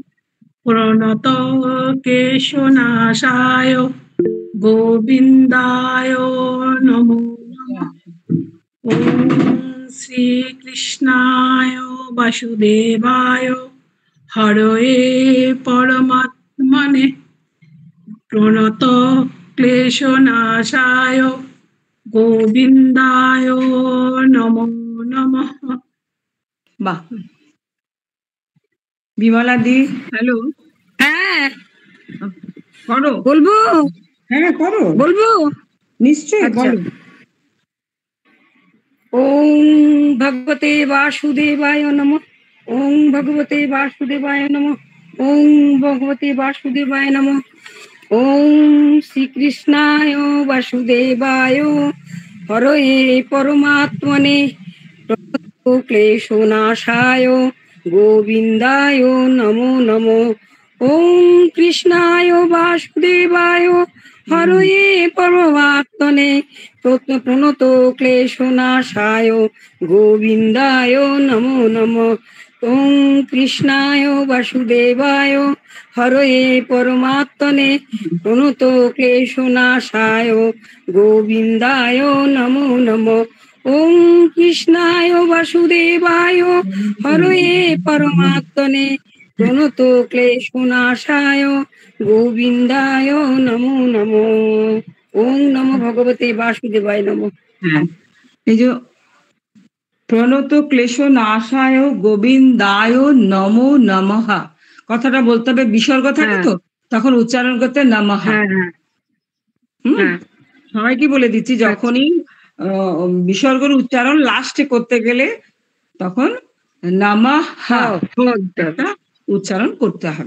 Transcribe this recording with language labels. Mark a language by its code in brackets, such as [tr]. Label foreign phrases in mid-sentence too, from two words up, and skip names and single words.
[sa] প্রণত কেশনাশায় গোবিন্দায় নমো নমঃ ওম শ্রীকৃষ্ণায় বাসুদেবায় হরয়ে পরমাত্মনে প্রণত ক্লেশনাশায় গোবিন্দায় নমো নমঃ। [bn] বাহ, বিমলা দি হ্যালো, হ্যাঁ করো। বলবো হ্যাঁ করো, বলবো নিশ্চয়ই আচ্ছা। বলো। [sa] ওম ভগবতে বাসুদেবায় নমঃ। ওম ভগবতে বাসুদেবায় নমঃ। ওম ভগবতে বাসুদেবায় নমঃ। ওম শ্রীকৃষ্ণায় বাসুদেবায় হরয়ে পরমাত্মনে ক্লেশনাশায় গোবিন্দায় নমো নমঃ। ওম কৃষ্ণায় বাসুদেবায় হরয়ে পরমাত্মনে প্রণত ক্লেশনাশায় গোবিন্দায় নমো নমঃ। ওম কৃষ্ণায় বাসুদেবায় হরয়ে পরমাত্মনে প্রণত ক্লেশনাশায় গোবিন্দায় নমো নমঃ। ওম কৃষ্ণায় বাসুদেবায় হরয়ে পরমাত্মনে প্রণত ক্লেশনাশায় গোবিন্দায় নমো নমঃ। ওম নমো ভগবতে বাসুদেবায় নমঃ। [bn] হ্যাঁ, এই যে [sa] প্রণত ক্লেশ নাশায় গোবিন্দায় নমো নমঃ [bn] কথাটা বলতে হবে, বিসর্গ থাকে তো, তখন উচ্চারণ করতে নমঃ। হ্যাঁ হ্যাঁ হ্যাঁ সবাইকে বলে দিচ্ছি, যখনই বিসর্গের উচ্চারণ লাস্টে করতে গেলে তখন নমঃ উচ্চারণ করতে হবে।